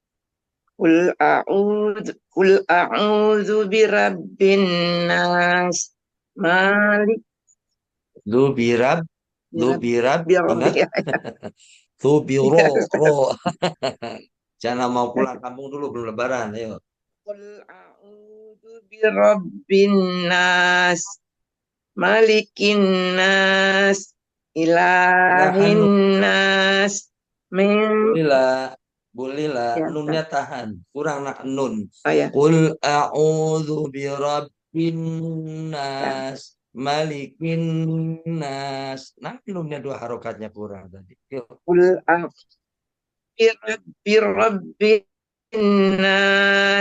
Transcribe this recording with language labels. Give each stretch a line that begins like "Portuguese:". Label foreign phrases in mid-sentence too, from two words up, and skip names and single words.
Arabic: قل أعوذ برب الناس. Malik Lubirab, birab lubirab, ingat? birabbi. Lubiro, ro.
Indonesian: Jangan mau pulang kampung dulu belum lebaran, ayo.
Arabic: قل أعوذ برب الناس. ملك الناس.
Indonesian: Nahan
Arabic: إله الناس من
Indonesian: Bolehlah, bolehlah. ya Ustaz. Nunnya tahan. Kurang nak nun. Oh ya,
Arabic: قل أعوذ برب
Indonesian: ya.
Arabic: الناس ملك الناس.
Indonesian: Nah, nunnya dua harokatnya kurang tadi. Yuk.
Arabic: قل أعوذ برب الناس,